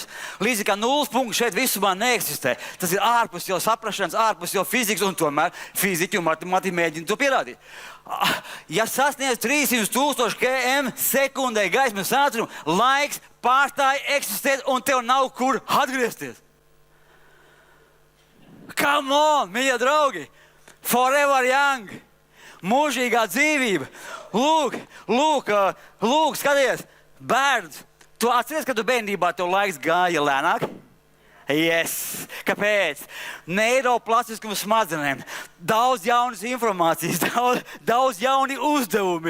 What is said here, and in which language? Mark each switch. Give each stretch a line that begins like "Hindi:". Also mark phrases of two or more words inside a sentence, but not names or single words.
Latvian: Līdzīgi kā nulles punkts šeit visumā neeksistē. Tas ir ārpus jau saprašanas, ārpus jau fizikas, un tomēr fiziķi un matemātiķi mēģina to pierādīt. Ja sasniedz 300,000 km/sekundē gaismas ātrumu, laiks pārstāja eksistēt, un tev nav kur atgriezties.
English: Come on,
Latvian: mīļie draugi!
English: Forever young!
Latvian: Mūžīgā dzīvība! Lūk, skaties, bērns! Tu atceries, kad tu bērnībā tev laiks gāja lēnāk? Yes. Kāpēc? Neiroplastiskuma smadzenēm. Daudz jaunas informācijas, daudz jauni uzdevumi.